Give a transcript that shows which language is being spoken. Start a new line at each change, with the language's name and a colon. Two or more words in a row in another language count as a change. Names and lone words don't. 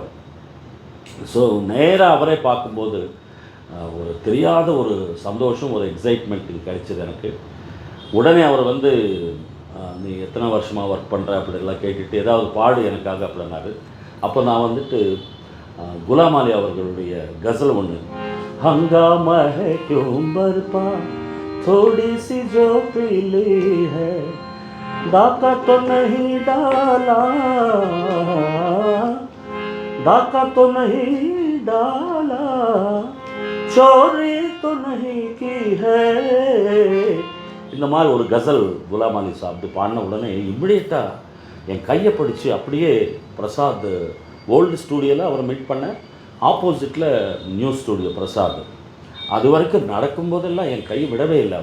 Tamil: ஸோ நேராக அவரே பார்க்கும்போது ஒரு தெரியாத ஒரு சந்தோஷம், ஒரு எக்ஸைட்மெண்ட் கிடைச்சிது எனக்கு. உடனே அவர் வந்து நீ எத்தனை வருஷமாக ஒர்க் பண்ணுற அப்படிலாம் கேட்டுட்டு ஏதாவது பாடு எனக்காக அப்படின்னாரு. அப்போ நான் வந்துட்டு குலாம் அலி அவர்களுடைய கசல் ஒன்று,
Urdu: ہنگامہ ہے کیوں برپا تھوڑی سی جو پی لی ہے ڈاکا تو نہیں ڈالا چوری تو نہیں کی ہے.
Tamil: இந்த மாதிரி ஒரு கசல் குலாம் அலி சாப்பிட்டு பாடின உடனே இம்மிடியட்டாக என் கையை பிடிச்சி அப்படியே பிரசாத் ஓல்டு ஸ்டூடியோவில் அவரை மீட் பண்ண, ஆப்போசிட்டில் நியூ ஸ்டூடியோ பிரசாத். அது வரைக்கும் நடக்கும்போதெல்லாம் என் கை விடவே இல்லை.